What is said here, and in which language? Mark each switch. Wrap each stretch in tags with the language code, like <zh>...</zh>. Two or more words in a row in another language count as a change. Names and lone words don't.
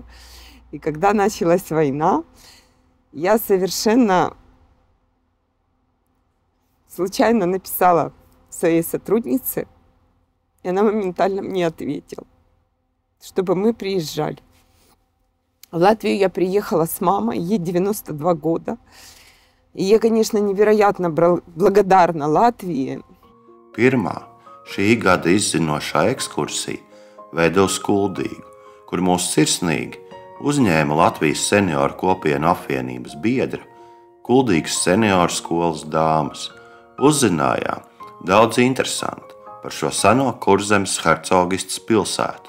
<ru>И когда началась война, я совершенно случайно написала своей сотруднице, и она моментально мне ответила, чтобы мы приезжали. В Латвию я приехала с мамой, ей 92 года. И я, конечно, невероятно благодарна Latvijai.</ru> <lv>Pirmā šī gada izzinošā ekskursija veda uz Kuldīgu, kur mūs sirsnīgi uzņēma Latvijas senioru kopienu apvienības biedra, Kuldīgas senioru skolas dāmas. Uzzinājām daudz interesantu par šo seno Kurzemes hercogistes pilsētu.</lv>